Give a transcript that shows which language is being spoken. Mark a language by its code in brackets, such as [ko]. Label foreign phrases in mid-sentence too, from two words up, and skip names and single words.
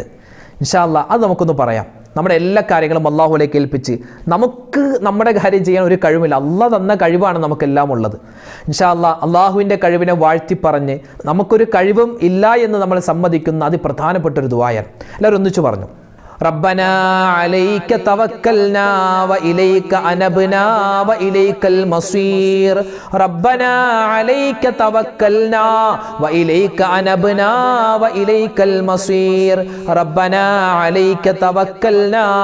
[ar] إن شاء الله [ml] അത് നമുക്കൊന്ന് പറയാം. നമ്മുടെ എല്ലാ കാര്യങ്ങളും അല്ലാഹുവിലേക്ക് ഏൽപ്പിച്ച് നമുക്ക് നമ്മുടെ കാര്യം ചെയ്യാൻ ഒരു കഴിവില്ല. അല്ലാഹ് തന്ന കഴിവാണ് നമുക്കെല്ലാം ഉള്ളത്. [ar] إن شاء الله [ml] അല്ലാഹുവിൻ്റെ കഴിവിനെ വാഴ്ത്തി പറഞ്ഞ് നമുക്കൊരു കഴിവും ഇല്ല എന്ന് നമ്മൾ സമ്മതിക്കുന്ന അതിപ്രധാനപ്പെട്ട ഒരു ദുആയാണ്. എല്ലാവരും ഒന്നിച്ചു പറഞ്ഞു. [ar] ربنا عليك توكلنا وإليك أنبنا وإليك المصير ربنا عليك توكلنا وإليك أنبنا وإليك المصير ربنا عليك توكلنا